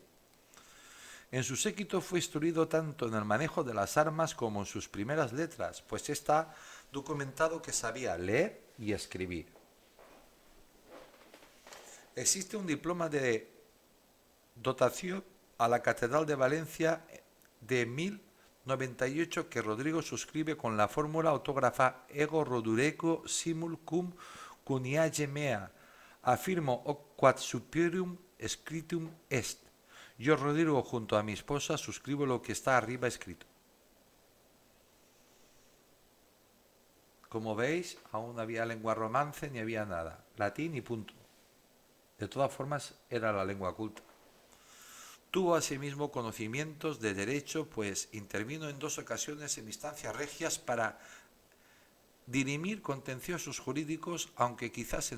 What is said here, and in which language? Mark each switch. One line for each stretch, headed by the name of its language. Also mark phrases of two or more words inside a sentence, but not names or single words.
Spanish: En su séquito fue instruido tanto en el manejo de las armas como en sus primeras letras, pues está documentado que sabía leer y escribir. Existe un diploma de dotación a la Catedral de Valencia de 1098 que Rodrigo suscribe con la fórmula autógrafa
Latin: ego rodureco simul cum cuniage mea, afirmo quod superium scriptum est,
Spanish: Yo, Rodrigo, junto a mi esposa, suscribo lo que está arriba escrito. Como veis, aún no había lengua romance ni había nada, latín y punto. De todas formas, era la lengua culta. Tuvo asimismo conocimientos de derecho, pues intervino en 2 ocasiones en instancias regias para dirimir contenciosos jurídicos, aunque quizás en